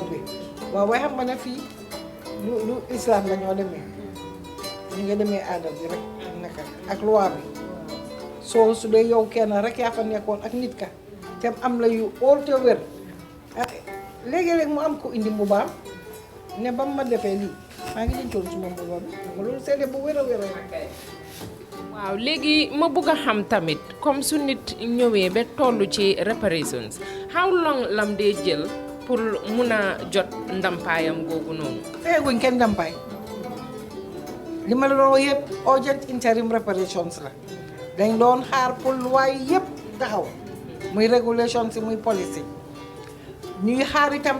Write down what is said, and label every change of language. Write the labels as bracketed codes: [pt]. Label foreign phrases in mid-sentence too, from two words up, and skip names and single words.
[wo] bi waaw waaye xam nga ne fii lu islam la ñoo demee ñu nga demee aada bi rek naka ak loi bi soo su dee yow kenn rek yaa fa nekkoon ak nit ka te am la yu óol te wér léegi-léeg mu am ko indi mbubaam ne ba ma defee lii maa ngi dencoon suma mbuba bi loolu seede bu wér a wér waaw léegi ma bugg a xam tamit comme su nit ñëwee ba toll ci reparations [en] how long [wo] lam dee jël pour mun a jot ndampaayam googu noonu. feeguñ kenn ndampaay li ma la doon wax yëpp [en] urgent interim reparations [wo] la dañ doon xaar pour loi yëpp taxaw muy régulation si muy policy ñuy xaar itam